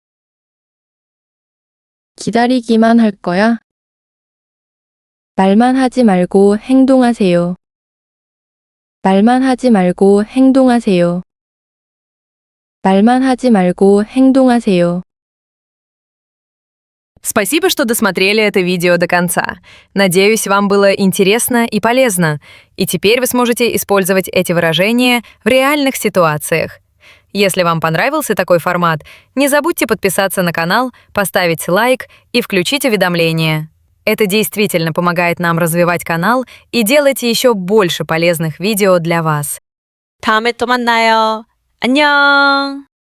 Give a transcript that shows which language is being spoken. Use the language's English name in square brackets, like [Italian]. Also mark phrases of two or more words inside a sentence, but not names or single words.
[Korean] 기다리기만 할 거야? 말만 하지 말고 행동하세요. 말만 하지 말고 행동하세요. 말만 하지 말고 행동하세요. [Russian] Спасибо, что досмотрели это видео до конца. Надеюсь, вам было интересно и полезно. И теперь вы сможете использовать эти выражения в реальных ситуациях. Если вам понравился такой формат, не забудьте подписаться на канал, поставить лайк и включить уведомления. Это действительно помогает нам развивать канал и делать еще больше полезных видео для вас. [Korean] 다음에 또 만나요. 안녕!